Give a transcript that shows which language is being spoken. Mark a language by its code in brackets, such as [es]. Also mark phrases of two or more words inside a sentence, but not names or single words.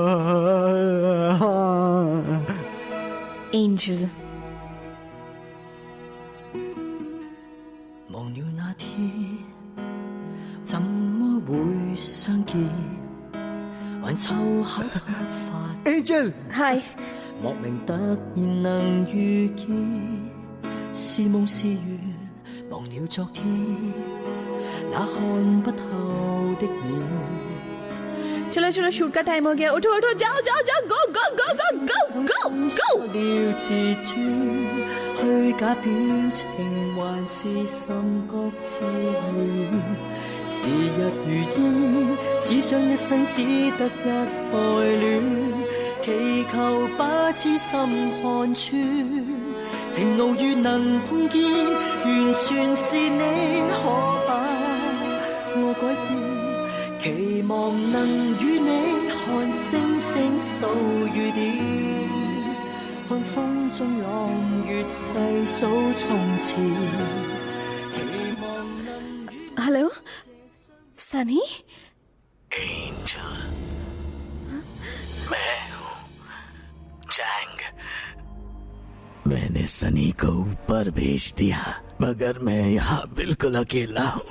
[hi] एंजल, [zh] 忘了那天怎麼會相見，還湊巧突發。 [hi] एंजल, हाय। [zh] 莫名突然能遇見，是夢是緣，忘了昨天那看不透的臉。 [hi] चलो चलो, शूट का टाइम हो गया। उठो उठो, जाओ जाओ जाओ, [en] go go go go go go go. [zh] 了自尊，虛假表情還是甚覺自然。時日如煙，只想一生只得一愛戀，祈求把痴心看穿。情路遇能碰見，完全是你，可把我改變。期望能與你看星星數雨點，看風中朗月細數從前。 [hi] हेलो सनी। एंजल, मैं हूँ चैंग। मैंने सनी को ऊपर भेज दिया, मगर मैं यहाँ बिल्कुल अकेला हूँ।